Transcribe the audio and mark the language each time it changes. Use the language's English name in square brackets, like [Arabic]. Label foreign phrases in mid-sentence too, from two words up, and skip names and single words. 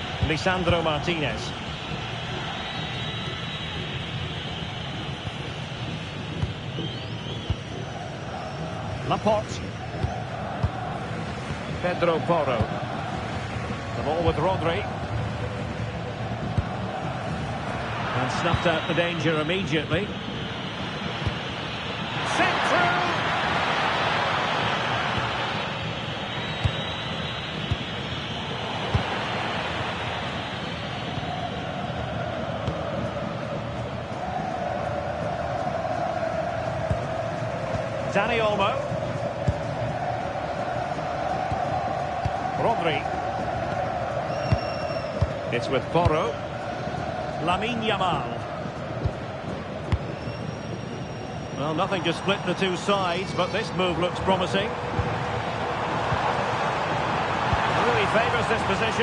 [English] Lisandro Martinez. Laporte. Pedro Porro. The ball with Rodri. And snuffed out the danger immediately. Sent through. Dani Olmo. Rodri. It's with Porro. Lamine Yamal. Well, nothing to split the two sides, but this move looks promising. Really favours this position.